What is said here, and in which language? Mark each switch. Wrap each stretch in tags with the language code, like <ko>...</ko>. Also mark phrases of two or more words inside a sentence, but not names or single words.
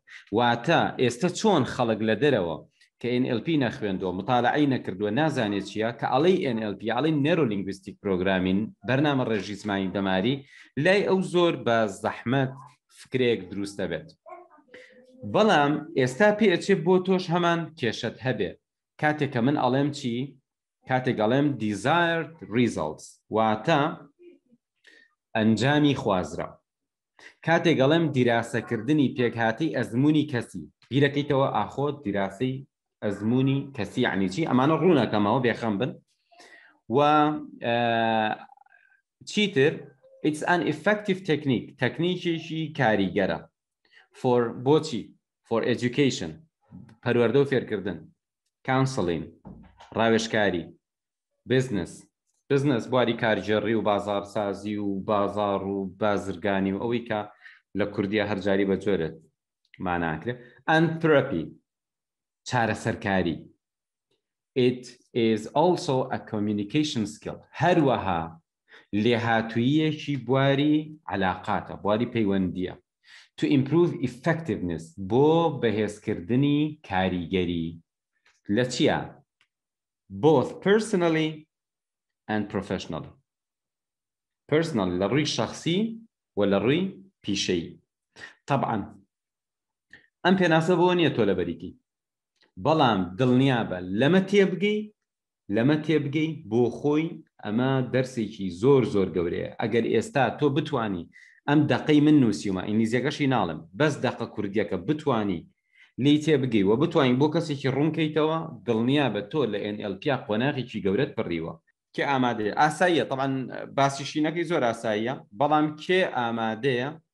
<ckb>واتە ئێستا چۆن خەڵک لە دەرەوە کە NLP نەخوێندووە، مطالعەی نەکردووە، نازانێت چییە، کە ئەڵەی NLP ئەڵەی</ckb> <en>neurolinguistic programming</en> <ckb>بەرنامەڕێژی زمانی دەماری، لای ئەو زۆر بە زەحمەت فکرێک دروست دەبێت. بەڵام ئێستا پێچێت بۆ تۆش هەمان کێشەت هەبێ کاتێک کە من ئەڵێم چی؟ کاتێک ئەڵێم</ckb> <en>desired results</en> <ckb>واتە ئەنجامی خوازراو. کاتێک ئەڵێم دیراسەکردنی پێکهاتەی ئەزموونی کەسی، بیرەکەیتەوە ئاخۆ دیراسەی ئەزموونی کەسی یعنی چی؟ ئەمانە ڕوونەکەمەوە بێخەم بن. و چیتر؟</ckb> <en>it's an effective technique،</en> <ckb>تەکنیکێکی کاریگەرە.</ckb> <en>for بۆچی؟ for education،</en> <ckb>پەروەردە و فێرکردن، counseling، ڕاوێژکاری، business بواری کارژێڕی و بازارسازی و بازار و بازرگانی و ئەوەی کە لە کوردیە هەرجاری بە جۆرێت ماناکرێت،</ckb> <en>and therapy،</en> <ckb>چارەسەرکاری.</ckb> <en>it is also a communication skill،</en> <ckb>هەروەها لێهاتوویەکی بواری علاقاتە، بواری پەیوەندیە.</ckb> <en>to improve effectiveness،</en> <ckb>بۆ بەهێزکردنی کاریگەری لە چییە؟</ckb> <en>both personally and professionally.</en> <ckb>personally لە ڕووی شخصی و لە ڕووی پیشەیی. طبعاً ئەم پێناسە بۆ نییە تۆ لە بەریکی بەڵام دڵنیابە لەمە تێبگەی بۆ خۆی ئەمە دەرسێکی زۆر زۆر گەورەیە ئەگەر ئێستا تۆ بتانی ئەم دەقەی من نووسیمە ئینگلیزیەکەشی ناڵم بەس دەقە کوردیەکە بتانی لی تێبگەی و بتوانین بۆ کەسێکی ڕوونکەیتەوە دڵنیابە تۆ لە NLP قۆناغێکی گەورەت پڕیوە کێ ئامادەیە ئاساییە طبعاً باسیشی نەکەی زۆر ئاساییە بەڵام کێ ئامادەیە</ckb>